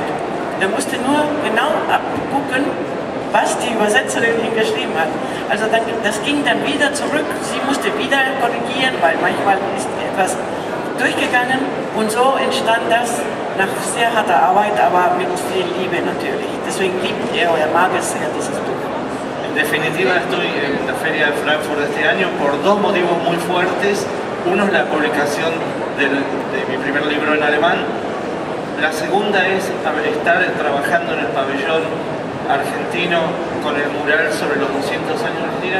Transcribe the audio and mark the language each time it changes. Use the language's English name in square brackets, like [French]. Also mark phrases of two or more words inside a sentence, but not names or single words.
[German] Er musste nur genau abgucken, was die Übersetzerin hingeschrieben hat. Also das ging dann wieder zurück, sie musste wieder korrigieren, weil manchmal ist etwas durchgegangen und so entstand das nach sehr harter Arbeit, aber mit viel Liebe natürlich. Deswegen liebt er oder mag es sehr, dieses Buch. [Spanish] En definitiva, estoy en la Feria de Frankfurt de este año por dos motivos muy fuertes. Uno es la publicación de mi primer libro en alemán. La segunda es estar trabajando en el pabellón argentino con el mural sobre los 200 años de Argentina.